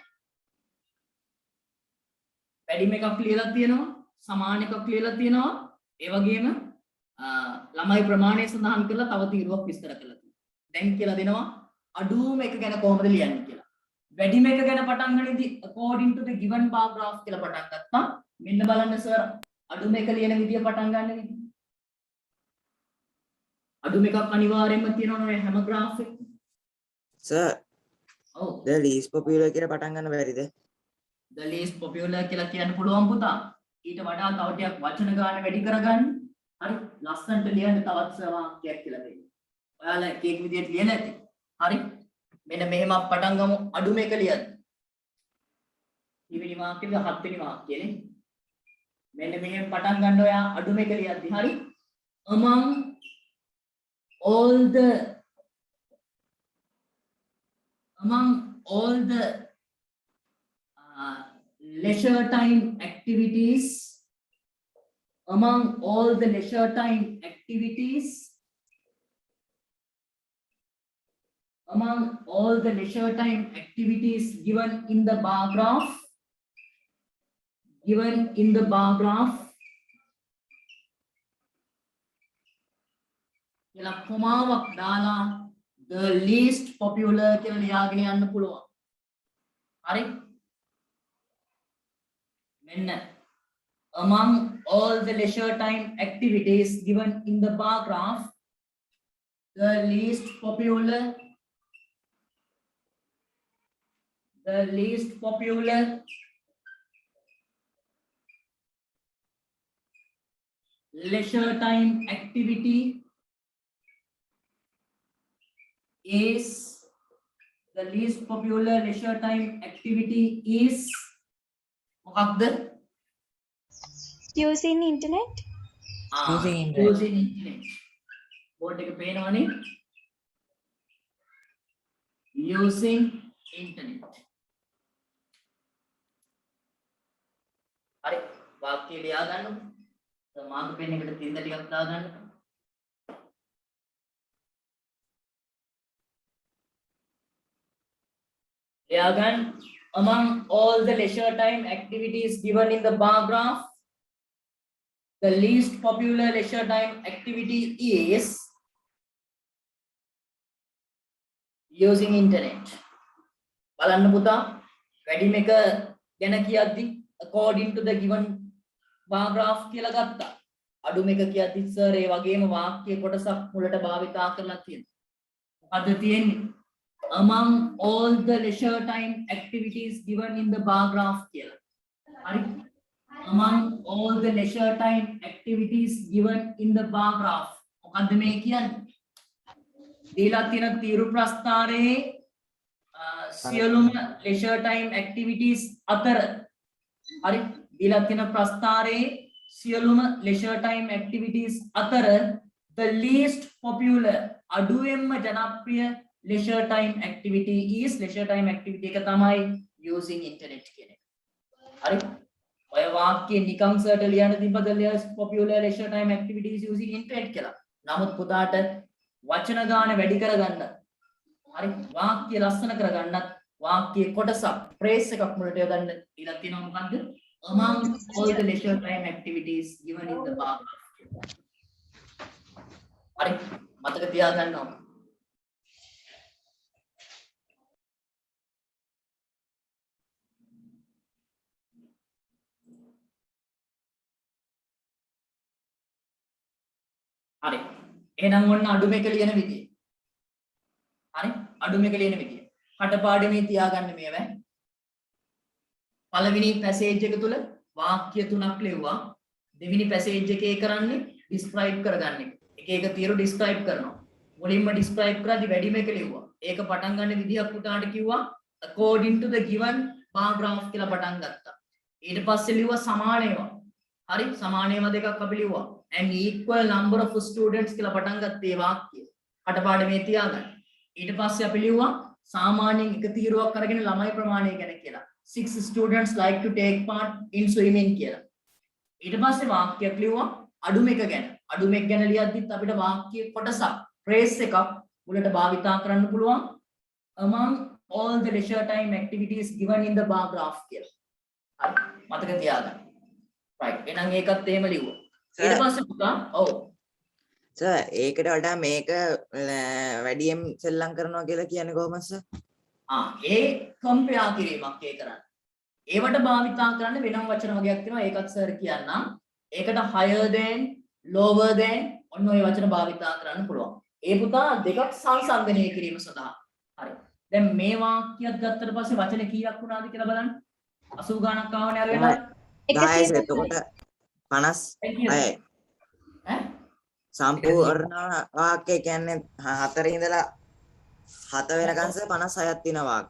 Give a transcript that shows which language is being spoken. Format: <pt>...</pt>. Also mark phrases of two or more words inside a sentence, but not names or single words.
<si>වැඩිම එකක් ලියලා තියෙනවා. සමාන එකක් ලියලා තියෙනවා. ඒ වගේම ළමයි ප්‍රමාණය සඳහන් කරලා තව තීරුවක් විස්තර කරලා තියෙනවා. දැන් කියලා දෙනවා අඩුම එක ගැන කොහොමද ලියන්නේ කියලා. වැඩිම එක ගැන පටන් ගනිද්දී</si> <en>according to the given bar graph</en> <si>කියලා පටන් ගත්තා. මෙන්න බලන්න සර් අඩුම එක ලියන විදිය පටන් ගන්න විදිය. අඩුම එකක් අනිවාර්යයෙන්ම තියෙනවනේ හැම graph එකක. Sir, ඔව්.</si> <en>the least popular</en> <si>කියලා පටන් ගන්න බැරිද?</si> <en>the least popular</en> <si>කියලා කියන්න පුළුවන් පුතා. ඊට වඩා තව ටිකක් වචන ගන්න වැඩි කරගන්න. හරි? ලස්සනට ලියන්න තවත් වාක්‍යයක් කියලා දෙන්න. ඔයාලා එක එක විදියට ලියලා ඇති. හරි? මෙන්න මෙහෙම පටන් ගමු අඩුම එක ලියන්න. ඊවෙනි වාක්‍යෙද 7 වෙනි වාක්‍යනේ. මෙන්න මෙහෙම පටන් ගන්න ඔයා අඩුම එක ලියද්දි හරි?</si> <en>among all the leisure time activities among all the leisure time activities given in the bar graph</en> <si>කියලා කොමාවක් දාලා</si> <en>the least popular</en> <si>කියලා ලියාගෙන යන්න පුළුවන්. හරි?</si> <en>මෙන්න among all the leisure time activities given in the bar graph, the least popular leisure time activity is මොකක්ද? using internet. Using internet. using internet.</en> <si>බෝඩ් එක පේනවනේ.</si> <en>using internet.</en> <si>හරි වාක්‍ය ලියා ගන්නකො. මාර්ක පෙන් එකට තින්ද ටිකක් දා ගන්න. ලියා ගන්න</si> <en>among all the leisure time activities given in the bar graph, the least popular leisure time activity is using internet.</en> <si>බලන්න පුතා වැඩිම එක ගැන කියද්දි</si> <en>according to the given bar graph</en> <si>කියලා ගත්තා. අඩුම එක කියද්දි සර් ඒ වගේම වාක්‍ය කොටසක් මුලට භාවිතා කරලා තියෙනවා. මොකද්ද තියෙන්නේ?</si> <en>among all the leisure time activities given in the bar graph කියලා.</en> <si>හරි?</si> <en>among all the leisure time activities given in the bar graph.</en> <si>මොකද්ද මේ කියන්නේ? දීලා තියෙන තීරු ප්‍රස්ථාරයේ සියලුම</si> <en>leisure time activities</en> <si>අතර හරි දීලා තියෙන ප්‍රස්ථාරයේ සියලුම</si> <en>leisure time activities</en> <si>අතර</si> <en>the least popular</en> <si>අඩුවෙන්ම ජනප්‍රිය</si> <en>leisure time activity is leisure time activity</en> <si>එක තමයි</si> <en>using internet</en> <si>කියන එක. හරි ඔය වාක්‍යය නිකන් සර්ට ලියන්න තිබ්බද</si> <en>popular leisure time activities using internet</en> <si>කියලා. නමුත් පුතාට වචන ගාන වැඩි කරගන්න හරි වාක්‍ය ලස්සන කරගන්නත් වාක්‍යයේ කොටසක් phrase එකක් මුලට යොදන්න ඉලක්ක තියෙනවා මොකද්ද?</si> <en>among all the leisure time activities given in the bar graph.</en> <si>හරි මතක තියාගන්න ඕන. හරි එහෙනම් ඔන්න අඩුම එක ලියන විදිය. හරි අඩුම එක ලියන විදිය. කටපාඩමේ තියාගන්න මේවා. පළවෙනි පැසේජ් එක තුල වාක්‍ය තුනක් ලියුවා. දෙවෙනි පැසේජ් එකේ කරන්නේ ඩිස්ක්‍රයිබ් කරගන්න එක. එක එක තීරු ඩිස්ක්‍රයිබ් කරනවා. මුලින්ම ඩිස්ක්‍රයිබ් කරද්දි වැඩිම එක ලියුවා. ඒක පටන් ගන්න විදියක් පුතාට කිව්වා</si> <en>according to the given bar graph</en> <si>කියලා පටන් ගත්තා. ඊට පස්සේ ලියුවා සමාන ඒවා. හරි සමාන ඒවා දෙකක් අපි ලියුවා.</si> <en>and equal number of students</en> <si>කියලා පටන් ගත්තේ වාක්‍යය. කටපාඩමේ තියාගන්න. ඊට පස්සේ අපි ලියුවා සාමාන්‍යයෙන් එක තීරුවක් අරගෙන ළමයි ප්‍රමාණය ගැන කියලා.</si> <en>6 students like to take part in swimming කියලා.</en> <si>ඊට පස්සේ වාක්‍යයක් ලියුවා අඩුම එක ගැන. අඩුම එක ගැන ලියද්දිත් අපිට වාක්‍ය කොටසක් phrase එකක් මුලට භාවිතා කරන්න පුළුවන්</si> <en>among all the leisure time activities given in the bar graph</en> <si>කියලා. හරි මතක තියාගන්න. right එහෙනම් ඒකත් එහෙම ලියුවා. ඊට පස්සේ පුතා ඔව් සර් ඒකට වඩා මේක වැඩියෙන් සෙල්ලම් කරනවා කියලා කියන්නේ කොහොමද සර්? ඒ කම්පෙයාර් කිරීමක් ඒ කරන්නේ. ඒවට භාවිතා කරන්න වෙනම වචන වගේක් තියෙනවා. ඒකත් සර් කියන්නම්. ඒකට</si> <en>higher than, lower than</en> <si>ඔන්න ඔය වචන භාවිතා කරන්න පුළුවන්. ඒ පුතා දෙකක් සංසන්දනය කිරීම සඳහා. හරි. දැන් මේ වාක්‍යයක් ගත්තට පස්සේ වචන කීයක් වුණාද කියලා බලන්න. 80 ගණක් ආවනේ අර වෙලාව. 10 එතකොට 56යි. සම්පූර්ණ වාක්‍ය කියන්නේ 4 ඉඳලා 7 වෙනකන් 56ක් තියෙන වාක්‍ය.</si>